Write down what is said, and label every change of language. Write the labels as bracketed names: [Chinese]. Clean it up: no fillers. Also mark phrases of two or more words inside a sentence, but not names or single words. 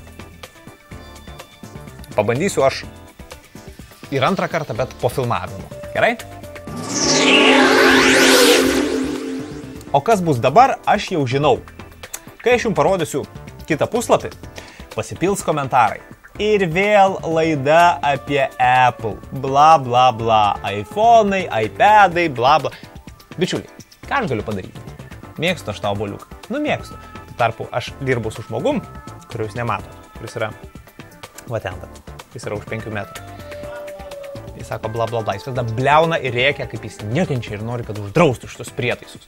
[Lithuanian] Pabandysiu aš ir antrą kartą, bet po filmavimo. Gerai? O kas bus dabar, aš jau žinau. Kai aš jums parodysiu kitą puslapį, pasipils komentarai. Ir vėl laida apie Apple. Bla, bla, bla. iPhone'ai, iPad'ai, bla, bla. Bičiuliai, ką aš galiu padaryti? Mėgstu aš tą obuoliuką. Nu, mėgstu. Tarpu, aš dirbu su žmogum, kuriuo jūs nematot. Kuris yra, va ten, jis yra už 5 metrų. Jis sako bla, bla, bla. Jis tada bliauna ir rėkia, kaip jis nekenčia ir nori, kad uždraustų šitus prietaisus.